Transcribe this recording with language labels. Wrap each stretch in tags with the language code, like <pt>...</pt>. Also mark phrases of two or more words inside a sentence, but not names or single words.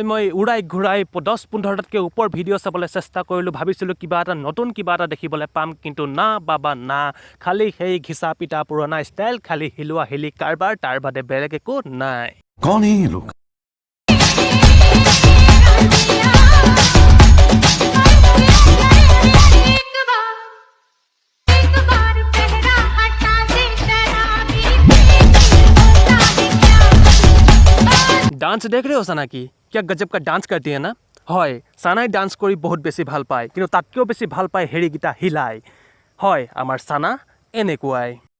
<as>মই উৰাই ঘূৰাই 10-15টাতকৈ ওপৰ ভিডিঅ' চাবলৈ চেষ্টা কৰিলোঁ ভাবিছিলোঁ কিবা এটা নতুন কিবা এটা দেখিবলৈ পাম কিন্তু না বাবা না খালি সেই</as> <hi>घिसा पिटा</hi> <as>পুৰণা ষ্টাইল খালি হিলোৱা হিলি কাৰবাৰ তাৰ বাদে বেলেগ একো নাই</as> <hi>कौन है ये लोग डांस देख रहे हो सना की क्या गजब का डांस करती है ना</hi> <as>হয় সানাই ডান্স কৰি বহুত বেছি ভাল পায় কিন্তু তাতকৈও বেছি ভাল পায় হেৰিগিটা হিলাই হয় আমাৰ সানা এনেকুৱাই</as>